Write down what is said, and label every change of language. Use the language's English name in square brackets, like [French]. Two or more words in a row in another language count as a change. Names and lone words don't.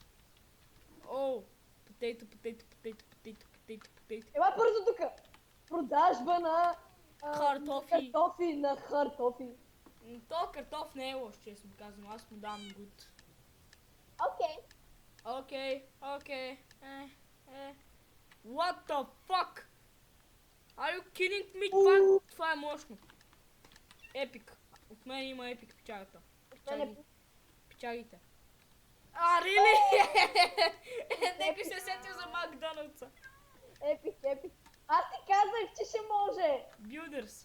[Bulgarian] Потейто. Ела бързо тука! Продажба на... Картофи. на картофи. То картоф не е лош, честно казвам. Аз му давам гуд. Окей. [English] What the fuck? Are you kidding me? [Bulgarian] Това е мощно. Епик. От мен има епик печагата. Печагите. Really? Некой се сетил за Макдоналдса. Епик, епик. Аз ти казах, че ще може. Builders.